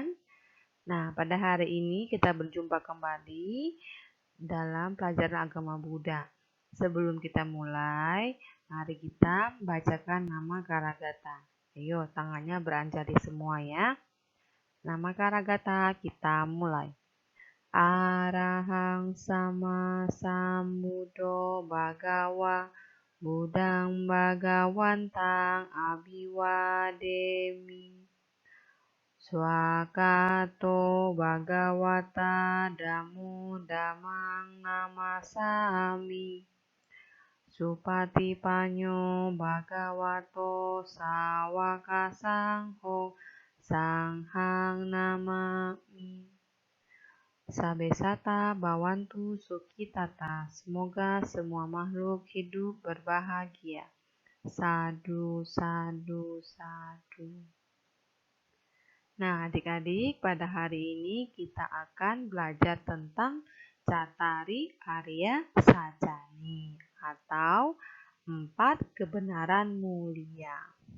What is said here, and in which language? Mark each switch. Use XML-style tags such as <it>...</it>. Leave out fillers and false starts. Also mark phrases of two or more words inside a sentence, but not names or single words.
<id>Nah, pada hari ini kita berjumpa kembali dalam pelajaran agama Buddha. Sebelum kita mulai, mari kita bacakan nama Karagata. Ayo, tangannya beranjali semua ya. Nama Karagata kita mulai.</id> <pi>Arahang sama sambuddho bhagawa Buddhang bhagawantang abhiwademi. Swakato bhagawata dhammo dhammang namasami. Supatipanyo bhagavato sawaka sangho sanghang namami. Sabesata bawantu sukitata.</pi> <id>Semoga semua makhluk hidup berbahagia.</id> <pi>Sadu, sadu, sadu.</pi> <id>Nah, adik-adik, pada hari ini kita akan belajar tentang</id> <pi>Cattari Arya Sacani</pi> <id>atau 4 kebenaran mulia.</id>